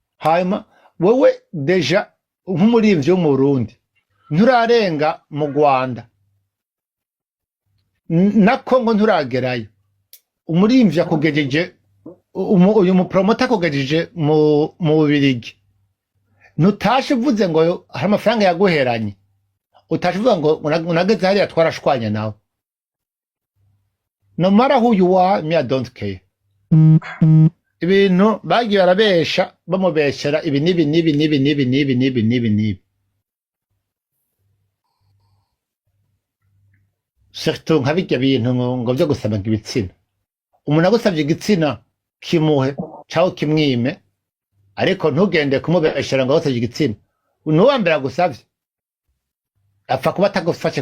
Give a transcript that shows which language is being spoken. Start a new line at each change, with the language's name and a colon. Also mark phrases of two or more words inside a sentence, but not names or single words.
Rundi: hanyuma wewe deja nk'umuririmbyi wo mu Burundi nturarenga mu Rwanda na Kongo nturagerayo umuririmbyi akugejeje uyu mupromota akugejeje mu Bubiligi ntutashe uvuze ngo hari amafaranga yaguheranye utashe uvuga ngo unageze hariya twarashwanya nawe
English: no matter who you are me I don't care
Rundi: ibintu bagiye barabesha bamubeshera ibi nibi surtout nka bijya bintu ngo byo gusaba ibitsina umuntu agusabye igitsina kimuhe cyaho kimwime ariko ntugende kumubeshera ngo agusabye igitsina nuwambere agusabye apfa kuba atagufashe